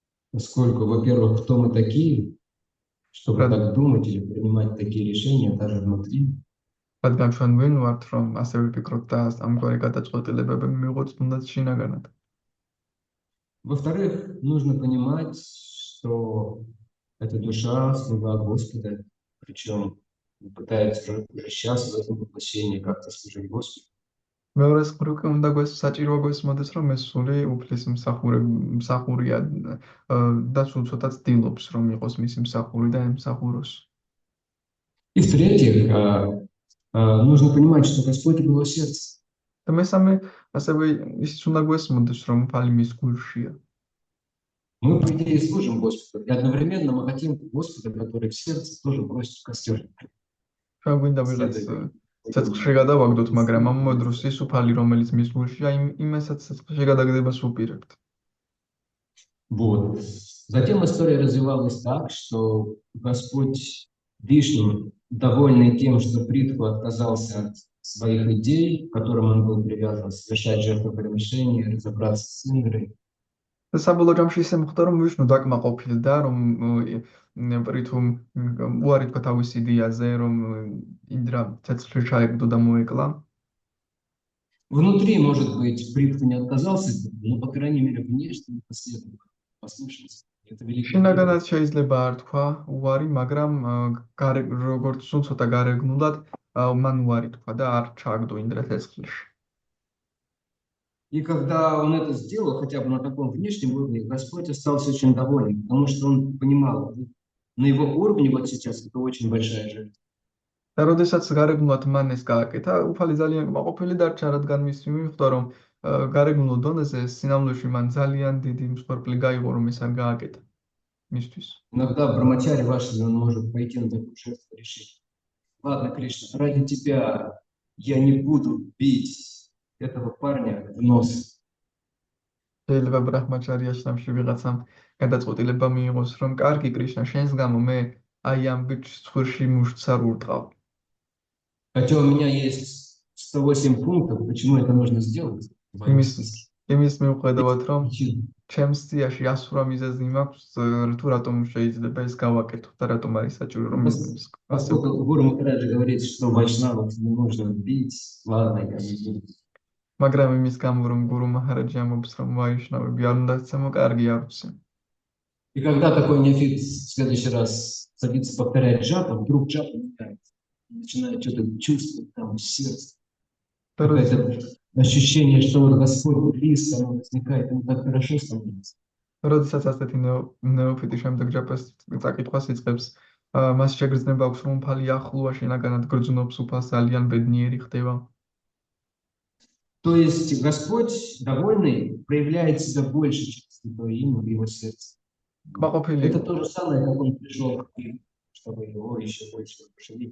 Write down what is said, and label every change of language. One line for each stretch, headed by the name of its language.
Russian: Поскольку, во-первых, кто мы такие, чтобы так думать или принимать такие решения даже внутри.
Georgian: რადგან ჩვენ ვინ ვართ, რომ ასე ვიფიქროთ და ამგვარი გადაწყვეტილებები მივიღოთ თუნდაც შინაგანად.
Russian: Во-вторых, нужно понимать, что эта душа слуга Господа, причем пытается уже сейчас в этом воплощении как-то служить Господу.
Georgian: მეორე მხრივ კი უნდა საჭირო გვესმოდეს, რომ ეს სული უფლის მსახურია და სულ ცოტა ცდილობს, რომ იყოს მისი მსახური და ემსახუროს.
Russian: И в-третьих, нужно понимать, что Господь его сердце.
Georgian: და მესამე, ასევე ის უნდა გვესმოდეს, რომ უფალი მის გულშია.
Russian: Мы, по идее, служим Господу, и одновременно мы хотим Господа, который в сердце, тоже бросить в костер.
Georgian: ჩვენ გვინდა ვიღაც ცეცხლში გადავაგდოთ, მაგრამ ამ დროს ის უფალი, რომელიც მის გულშია, იმასაც ცეცხლში გადაგდებას უპირებთ.
Russian: Вот. Затем история развивалась так, что Господь Вишну, довольный тем, что Притху отказался от своих идей, к которым он был привязан, совершать жертвоприношения, разобраться с Индрой.
Georgian: და საბოლოო ჯამში ისე მოხდა, რომ ვიშნუ დაკმაყოფილდა, რომ პრითუმ უარი თქვა თავის იდეაზე, რომ ინდრა ცეცხლში ჩაეგდო და მოეკლა.
Russian: Внутри, может быть, Притху не отказался, но, по крайней мере, внешне не последовал, послушался. Это великий подвиг.
Georgian: შინაგანად შეიძლება არ თქვა უარი, მაგრამ როგორც სულ ცოტა გარეგნულად მან უარი თქვა და არ ჩააგდო ინდრა ცეცხლში.
Russian: И когда он это сделал, хотя бы на таком внешнем уровне, Господь остался очень доволен, потому что он понимал, на его уровне вот сейчас это очень большая жертва.
Georgian: და როდესაც გარეგნულად მან ეს გააკეთა, უფალი ძალიან კმაყოფილი დარჩა, რადგან მის მიხვდა, რომ გარეგნულ დონეზე სინამდვილეში მან ძალიან დიდი მსხვერპლი გაიღო, რომ ეს არ გააკეთა მისთვის.
Russian: Иногда Брахмачари Ваши, он может пойти на такую жертву и решить: ладно, Кришна, ради тебя я не буду бить этого парня в нос.
Georgian: შეიძლება ბრაჰმაჩარიაში სამში ვიღაცამ გადაწყვეტილება მიიღოს, რომ კარგი კრიშნა, შენს გამო მე აი ამ ბიჭს ცხვირში მუშტს არ ურტყავ.
Russian: Хотя у меня есть 108 пунктов, почему это нужно сделать.
Georgian: იმის მიუხედავად, რომ ჩემს სიაში 108 მიზეზი მაქვს, თუ რატომ შეიძლება ეს გავაკეთო და რატომ არის საჭირო რომ ეს
Russian: Поскольку Гуру Махараджа говорит, что вайшнавов не нужно бить, ладно, я не буду.
Georgian: მაგრამ იმის გამო რომ გურუ მაჰარაჯი ამბობს, რომ ვაიშნავები არ უნდა ცემო, კარგი არ ვიცი.
Russian: И когда такой неофит в следующий раз садится повторять джапу, вдруг джапа меняется. Начинает что-то чувствовать там в сердце. Какое-то ощущение, что вот Господь близко, оно возникает, ему так хорошо становится.
Georgian: როდესაც ასეთი ნეოფიტი შემდეგ ჯაპას წაკითხვას იწყებს, მას შეგრძნება აქვს, რომ უფალი ახლოა, შინაგანად გრძნობს, უფალს ძალიან ბედნიერი ხდება.
Russian: То есть Господь, довольный, проявляет себя больше через святое имя в его сердце. Это то же самое, как он пришел к Кришне, чтобы его еще больше пошевелить.